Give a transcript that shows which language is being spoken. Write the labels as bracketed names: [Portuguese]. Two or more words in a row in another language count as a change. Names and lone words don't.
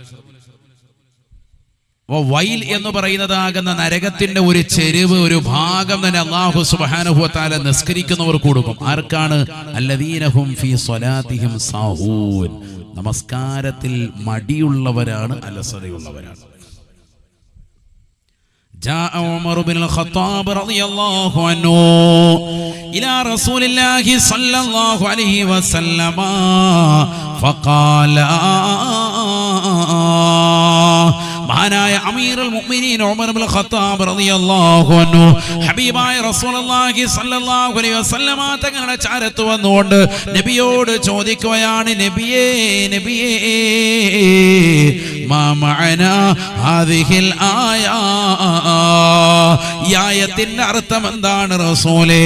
[Malayalam] വൈൽ എന്ന് പറയുന്നതാകുന്ന നരകത്തിന്റെ ഒരു ചെരുവ്, ഒരു ഭാഗം തന്നെ അല്ലാഹു [Arabic] سبحانه وتعالى [Malayalam] നിസ്കരിക്കുന്നവർക്ക് കൊടുക്കും. [Arabic] ആർക്കാണ്? الذين هم في صلاتهم ساهون. [Malayalam] നമസ്കാരത്തിൽ മടിയുള്ളവരാണ്, അലസതയുള്ളവരാണ്. [Arabic] جاء عمر بن الخطاب رضي الله عنه إلى رسول الله صلى الله عليه وسلم فقال [Malayalam] മഹാനായ [Arabic] أمير المؤمنين [Malayalam] ഉമർ ഇബ്നുൽ ഖത്താബ് [Arabic] رضي الله عنه [Malayalam] ഹബീബായ [Arabic] رسول الله صلى الله عليه وسلم [Malayalam] തങ്ങളുടെ ചാരത്ത് വന്നുകൊണ്ട് നബിയോട് ചോദിക്കുകയാണ്, നബിയേ നബിയേ [Arabic] ما معنى هذه الآية, [Malayalam] ഈ ആയത്തിന്റെ അർത്ഥം എന്താണ് റസൂലേ?